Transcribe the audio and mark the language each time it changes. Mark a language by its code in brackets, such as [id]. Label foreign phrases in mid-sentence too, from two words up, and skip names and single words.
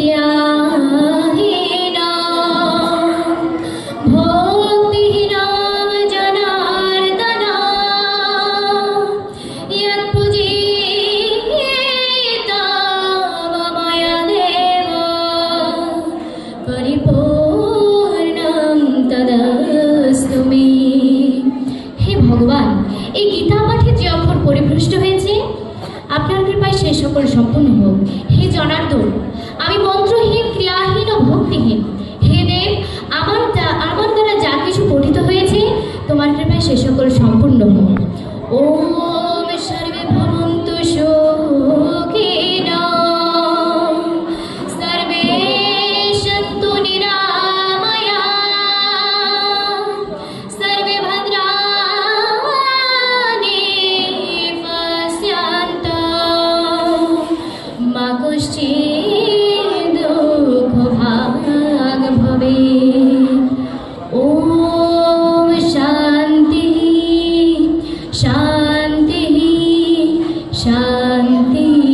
[sa] क्रियाहीनं भक्तिहीनं जनार्दन यत्पूजितं मया देव परिपूर्णं तदस्तु मे। [bn] ভগবান, এই গীতা পাঠে যে অক্ষর পরিভ্রষ্ট হয়েছে আপনার কৃপায় সে সকল সম্পূর্ণ হোক। হে জনার্দন, আমি মন্ত্রহীন, ক্রিয়াহীন ও ভক্তিহীন। হে দেব, আমার দ্বারা যা কিছু পঠিত হয়েছে তোমার কৃপায় সে সকল সম্পূর্ণ হোক। [sa] ওম সর্বে ভবন্তু সুখিনঃ সর্বে সন্তু নিরাময়া সর্বে ভদ্রা দুঃখ ভাগ ভবে। ওম শান্তি শান্তি শান্তি।